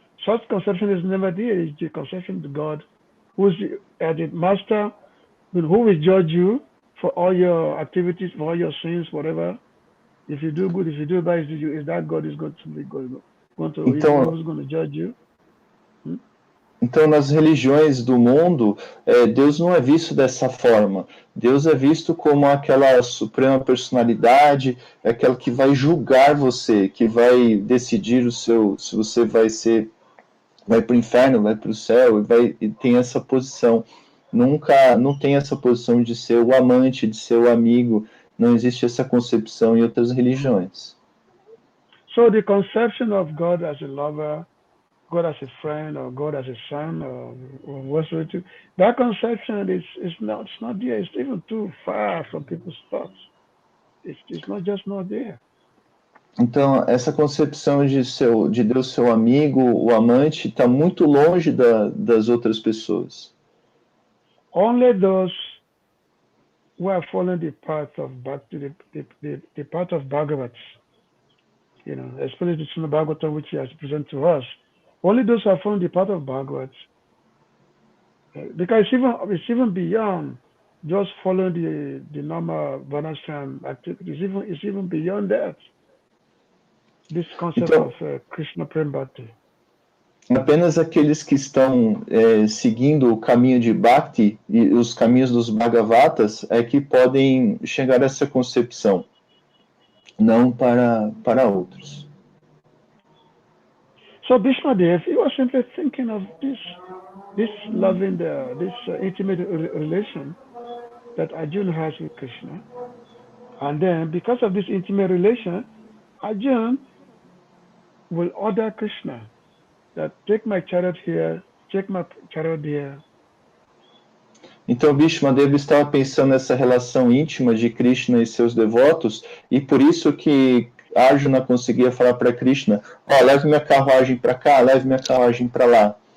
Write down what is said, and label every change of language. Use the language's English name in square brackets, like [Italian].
[English] Such conception is never there. It's the conception of God who's the master, who will judge you for all your activities, for all your sins, whatever. If you do good, if you do bad, is that God is going to be going to who's going to judge you? [Portuguese] Então, nas religiões do mundo, Deus não é visto dessa forma. Deus é visto como aquela suprema personalidade, aquela que vai julgar você, que vai decidir se você vai para o inferno, vai para o céu, e tem essa posição. Não tem essa posição de ser o amante, de ser o amigo. Não existe essa concepção em outras religiões. [English] So the conception of God as a lover, God as a friend, or God as a son, or whatsoever, that conception is not there. It's even too far from people's thoughts. It's not there. [Portuguese] Então, essa concepção de Deus seu amigo, o amante, está muito longe das outras pessoas. [English] Only those who are following the path of Bhakti, the path of Bhagavats, especially the Srimad Bhagavatam, which he has presented to us, only those who are following the path of Bhagavats, because it's even beyond just following the normal Varnashram activities. It's even beyond that. This concept of Krishna Prem Bhakti. [Portuguese] Apenas aqueles que estão seguindo o caminho de Bhakti e os caminhos dos Bhagavatas é que podem chegar a essa concepção, não para outros. [English] So Bhishmadev, he was simply thinking of this loving, this intimate relation that Arjuna has with Krishna, and then because of this intimate relation, Arjuna will order Krishna that take my chariot here, take my chariot there. [Portuguese] Então Bhishmadev estava pensando nessa relação íntima de Krishna e seus devotos, e por isso que Arjuna conseguia falar para Krishna: leve minha carruagem para cá, leve minha carruagem para lá.